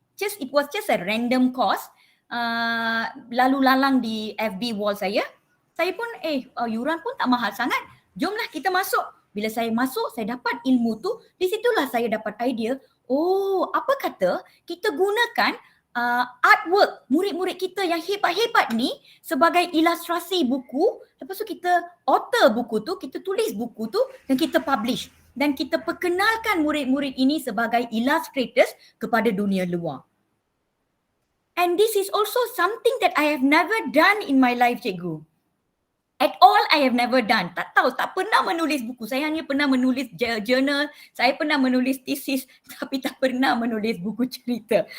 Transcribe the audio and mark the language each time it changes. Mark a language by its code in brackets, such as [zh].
[en] It was just a random course, [ms] lalu lalang di FB wall saya. Saya pun yuran pun tak mahal sangat. Jomlah kita masuk. Bila saya masuk, saya dapat ilmu tu. Di situlah saya dapat idea. Oh, apa kata kita gunakan artwork murid-murid kita yang hebat-hebat ni sebagai ilustrasi buku. Lepas tu kita author buku tu, kita tulis buku tu dan kita publish. Dan kita perkenalkan murid-murid ini sebagai illustrators kepada dunia luar. [en] And this is also something that I have never done in my life, cikgu. At all, I have never done. [ms] Tak tahu, tak pernah menulis buku. Saya hanya pernah menulis journal, saya pernah menulis thesis, tapi tak pernah menulis buku cerita.